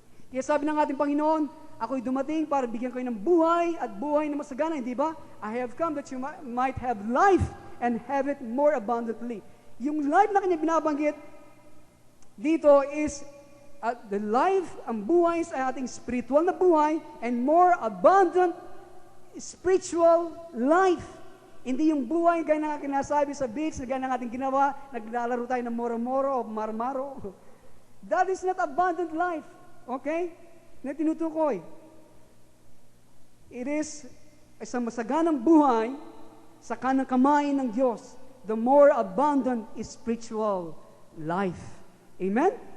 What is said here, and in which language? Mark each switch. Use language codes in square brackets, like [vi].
[tl] Kaya sabi ng ating Panginoon, ako'y dumating para bigyan kayo ng buhay at buhay na masagana, hindi ba? [en] I have come that you might have life and have it more abundantly. [tl] Yung life na kanya binabanggit dito is the life, ang buhay ay ating spiritual na buhay [en] and more abundant spiritual life. [tl] Hindi yung buhay gaya na kinasabi sa beach, na gaya ng ating ginawa, naglalaro tayo ng moro-moro o marmaro. [en] That is not abundant life. Okay? [tl] Na tinutukoy. [en] It is [tl] isang masaganang buhay sa kanang kamay ng Diyos, [en] the more abundant is spiritual life. Amen?